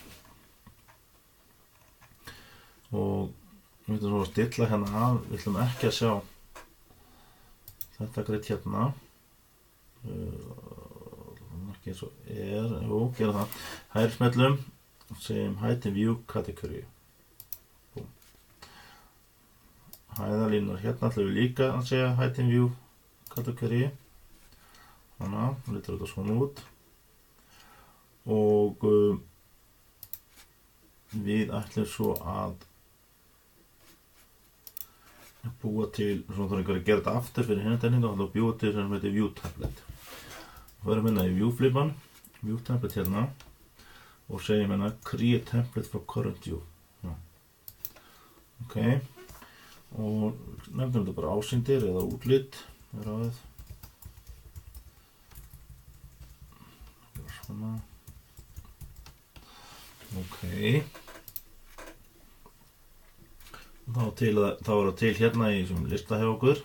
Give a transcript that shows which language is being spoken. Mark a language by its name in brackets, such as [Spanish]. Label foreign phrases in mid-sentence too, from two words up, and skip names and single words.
[Icelandic] Og við ætlum svo að stilla hérna af, við ætlum ekki að sjá þetta greitt hérna. Ekki eins og gera það. Hægri smellum, segjum [English] hide view category. [Icelandic] Hæðalínur hérna ætlum við líka að segja [English] hide view category. [Icelandic] Þannig, það lítur þetta svona út. Og við ætlum svo að búa til, svona þarf einhver að gera þetta aftur fyrir hérna tegningu, þá ætlum við að búa til sem heitir [English] view template. [Icelandic] Við erum hérna í view flipan, [English] view template [Icelandic] hérna og segjum hérna [English] create template for current view. [Icelandic] Já. Ok. Og nefnum þetta bara ásýndir eða útlit svona. Ok. Þá er það til hérna í þessum lista hjá okkur.